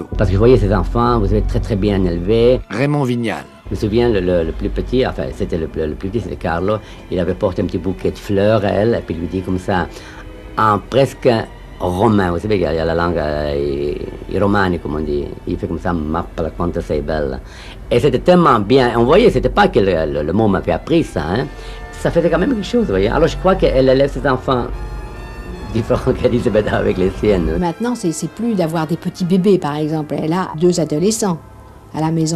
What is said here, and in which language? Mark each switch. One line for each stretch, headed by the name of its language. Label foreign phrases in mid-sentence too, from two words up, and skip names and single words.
French: Parce que vous voyez ces enfants, vous avez très bien élevés. Raymond Vignal. Je me souviens, le plus petit, enfin c'était le plus petit, c'était Carlo. Il avait porté un petit bouquet de fleurs à elle, et puis il lui dit comme ça, en presque romain, vous savez qu'il y a la langue romani, comme on dit. Il fait comme ça,
Italian: mappa quanto sei bella.
French: Et c'était tellement bien. On voyait, c'était pas que le mot m'avait appris ça, hein. Ça faisait quand même quelque chose, vous voyez. Alors je crois qu'elle élève ses enfants différents qu'Elisabeth a avec les siennes. Maintenant, c'est plus d'avoir des petits bébés, par exemple. Elle a 2 adolescents à la maison.